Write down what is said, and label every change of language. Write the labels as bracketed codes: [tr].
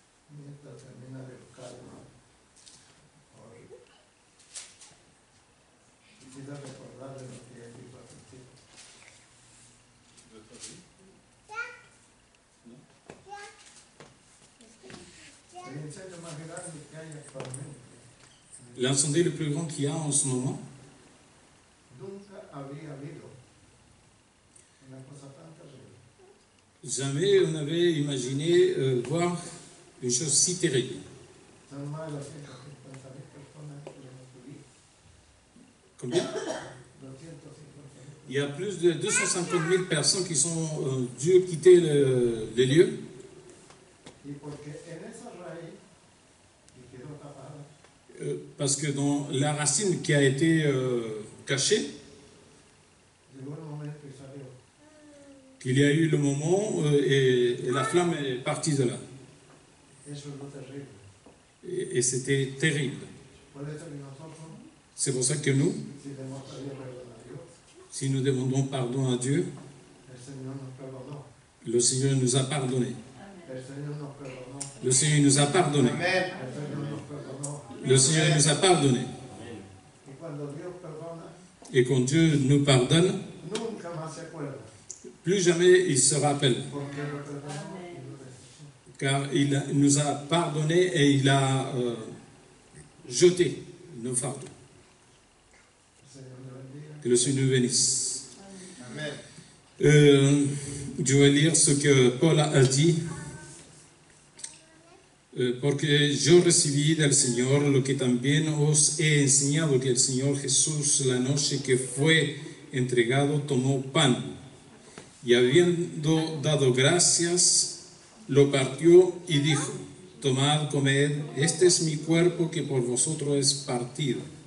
[es] Mientras termina de buscar, quisiera recordarle lo que él dijo al principio. El incendio más grande que hay actualmente [fr] L'incendie le plus grand qu'il y a en ce moment, [es] nunca había habido una cosa tan terrible. [fr] jamais on avait imaginé voir une chose si terrible. [es] Son más de 250.000 personas que hemos vivido. [fr] Combien 250.000. Il y a plus de 250 000 personnes qui sont dû quitter les lieux. [es] Y porque en esa raíz que quedó tapada, [fr] Parce que dans la racine qui a été cachée, [es] llegó el momento y salió. [fr] qu'il y a eu le moment et la flamme est partie de là. [es] Eso es lo terrible. [fr] Et c'était terrible. [es] Por eso que nosotros, [fr] C'est pour ça que nous, [es] si le hemos pedido perdón a Dios, [fr] si nous demandons pardon à Dieu, [es] el Señor nos perdonó. [fr] le Seigneur nous a pardonné. [es] El Señor nos perdonó. [fr] Le Seigneur nous a pardonné. [es] El Señor nos perdonó. [fr] Le Seigneur nous a pardonné. [es] Y cuando Dios perdona, [fr] Et quand Dieu nous pardonne, [es] nunca más se acuerda. [fr] plus jamais il se rappelle. [es] Porque lo perdonó y lo resucitó. [fr] Car il nous a pardonné et il a jeter nos fardeaux. Que le Seigneur nous bénisse. Amen. Je vais lire ce que Paul a dit. [es] Porque yo recibí del Señor lo que también os he enseñado, que el Señor Jesús, la noche que fue entregado, tomó pan y habiendo dado gracias, lo partió y dijo: tomad, comed, este es mi cuerpo que por vosotros es partido.